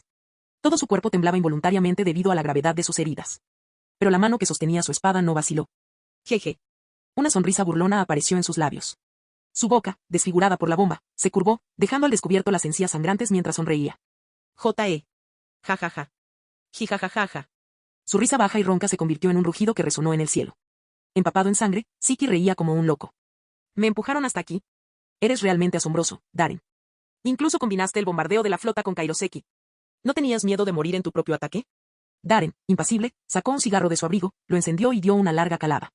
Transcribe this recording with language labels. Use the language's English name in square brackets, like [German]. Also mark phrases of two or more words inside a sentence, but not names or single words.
[Spanish] Todo su cuerpo temblaba involuntariamente debido a la gravedad de sus heridas. Pero la mano que sostenía su espada no vaciló. Jeje. Una sonrisa burlona apareció en sus labios. Su boca, desfigurada por la bomba, se curvó, dejando al descubierto las encías sangrantes mientras sonreía. J.E. Ja ja ja. Jijajajaja. Su risa baja y ronca se convirtió en un rugido que resonó en el cielo. Empapado en sangre, Siki reía como un loco. Me empujaron hasta aquí. Eres realmente asombroso, Darren. Incluso combinaste el bombardeo de la flota con Kairoseki. ¿No tenías miedo de morir en tu propio ataque? Darren, impasible, sacó un cigarro de su abrigo, lo encendió y dio una larga calada.